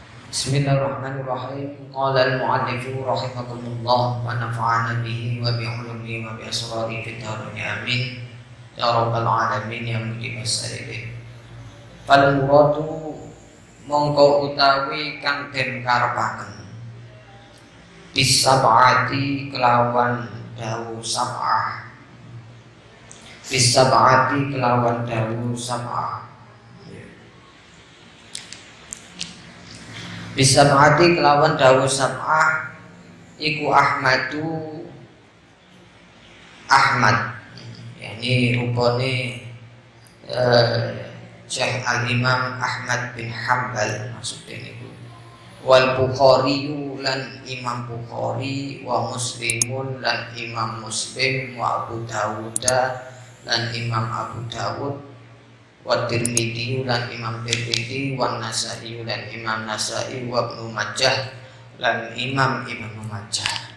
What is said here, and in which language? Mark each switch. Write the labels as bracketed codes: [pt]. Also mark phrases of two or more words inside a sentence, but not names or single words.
[ar] بسم الله الرحمن الرحيم. قال المؤلف رحمه الله ونفعنا به وبعلومه وبأسراره في الدارين آمين يا رب العالمين يا مجيب السائلين. فالمراد [jv] mongko utawi kang den karepaken bisab'ati kelawan dawu sab'ah, bisab'ati kelawan dawu sab'ah, bisab'ati kelawan dawu sab'ah iku Ahmadu Ahmad, yakni rupane Syekh Al-Imam Ahmad bin Hanbal maksudnya niku, wal Bukhari lan Imam Bukhari, wa Muslimun lan Imam Muslim, wa Abu Dawud lan Imam Abu Dawud, wa Tirmidzi lan Imam Tirmidzi, wa Nasa'i lan Imam Nasa'i, wa Ibnu Majah lan Imam Ibnu Majah.